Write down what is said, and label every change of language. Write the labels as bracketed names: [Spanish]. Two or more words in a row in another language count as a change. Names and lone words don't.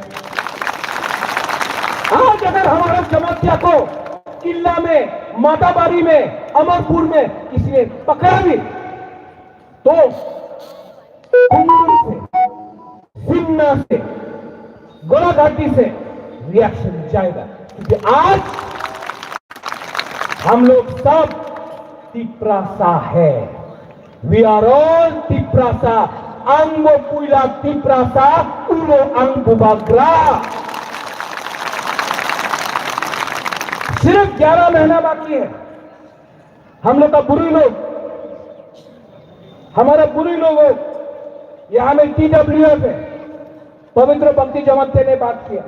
[Hindi] आज अगर हमारा जमातिया को किला में, माताबारी में, अमरपुर में किसी ने पकड़ा भी तो कुंदन से, सिमना से, गोलाघाटी से रिएक्शन जाएगा, क्योंकि आज हम लोग सब तिप्रासा है। [English] we are all [Kok Borok] तिप्रासा, अंगो पुइला तिप्रासा, उलो अंग बुबाग्रा। [Hindi] सिर्फ 11 महीना बाकी है। हम लोग का बुरी लोग, हमारा बुरी लोग, यहां में TWF है, पवित्र भक्ति जमाते ने बात किया।